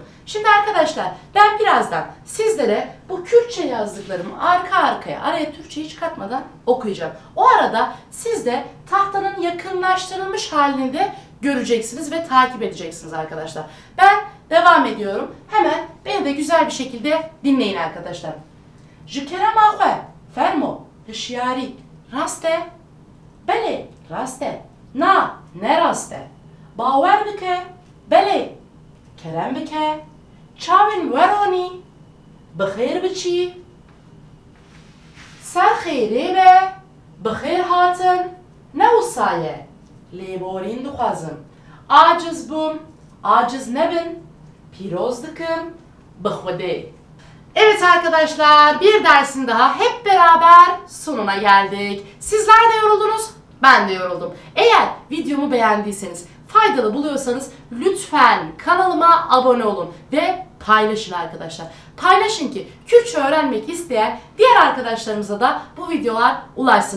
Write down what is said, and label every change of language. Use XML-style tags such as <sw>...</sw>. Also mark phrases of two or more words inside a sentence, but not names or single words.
<tr>Şimdi arkadaşlar ben birazdan sizlere bu Kürtçe yazdıklarımı arka arkaya araya Türkçe hiç katmadan okuyacağım. O arada siz de tahtanın yakınlaştırılmış halini de göreceksiniz ve takip edeceksiniz arkadaşlar. Ben devam ediyorum. Hemen beni de güzel bir şekilde dinleyin arkadaşlar.</tr> <ku>Jikera mahve, fermo, hışyari, raste, bele, raste, ne raste, baver bike, bele, kerem bike, çavin veroni, bıkhir biçi, ser kheyri be, bıkhir hatın, ne usaye, leborin duhazım, aciz bum, aciz nebin, pirozdıkım, bıkhvede.</ku> <tr>Evet arkadaşlar bir dersin daha hep beraber sonuna geldik. Sizler de yoruldunuz, Ben de yoruldum. Eğer videomu beğendiyseniz, faydalı buluyorsanız lütfen kanalıma abone olun ve paylaşın arkadaşlar. Paylaşın ki Kürtçe öğrenmek isteyen diğer arkadaşlarımıza da bu videolar ulaşsın.</tr>